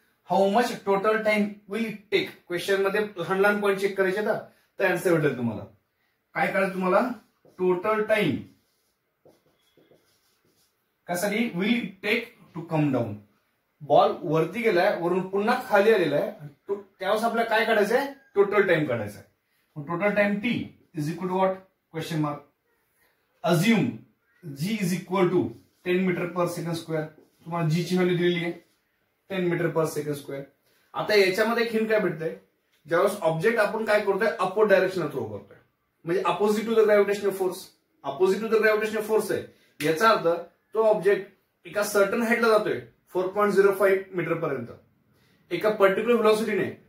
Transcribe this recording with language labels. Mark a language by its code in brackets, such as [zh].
[en] How much total time will it take? [mr] Question मध्ये लहान लहान पॉईंट चेक करायचे ना, तर आन्सर भेटेल तुम्हाला. काय करायचं तुम्हाला? टोटल टाइम कशासाठी? [en] Will it take to come down. [mr] Ball वरती गेलाय, वरून पुन्हा खाली आलेला आहे, त्यावेळेस आपल्याला काय काढायचंय? [en] Total time काढायचा आहे. Total time T is equal to what? [mr] Question mark. [en] Assume G is equal to 10 metre per second square. [mr] तुम्हाला जी ची व्हॅल्यू दिलेली आहे 10 मीटर पर सेकंड स्क्वेअर. आता याच्यामध्ये एक हिंट काय भेटतंय? ज्यावेळेस ऑब्जेक्ट आपण काय करतोय? अपवर्ड डायरेक्शन थ्रो करतोय, म्हणजे [en] Opposite to the gravitational force. Opposite to the gravitational force [mr] आहे. याचा अर्थ तो ऑब्जेक्ट एका सर्टन हाईटला जातोय 4.05 मीटर पर्यंत एका पर्टिक्युलर व्हेलॉसिटीने.